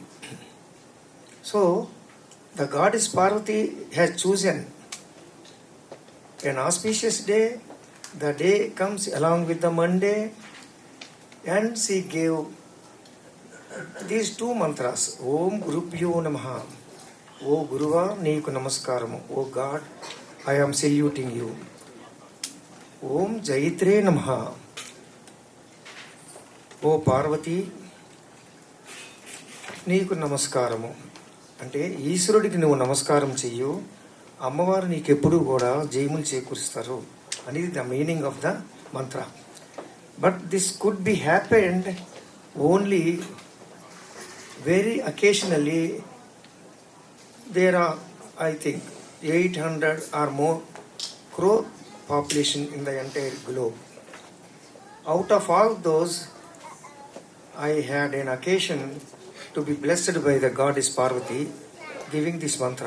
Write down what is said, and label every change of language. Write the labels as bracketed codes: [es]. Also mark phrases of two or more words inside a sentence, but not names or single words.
[en] So the goddess Parvati has chosen an auspicious day. The day comes along with the Monday, and she gave these 2 mantras. [sa] ॐ गुरुभ्यो नमः. [te] ఓ గురువా, నీకు నమస్కారము. [en] O God, I am saluting you. [sa] ॐ जैत्रे नमः. [te] O Parvati, నీకు నమస్కారము. అంటే ఈశ్వరుడికి నువ్వు నమస్కారం చెయ్యు, అమ్మవారు నీకెప్పుడు కూడా జయములు చేకూరుస్తారు అనేది [en] the meaning of the mantra. But this could be happened only very occasionally. There are, I think, 800 or more crore population in the entire globe. Out of all those, I had an occasion to be blessed by the goddess Parvati giving this mantra.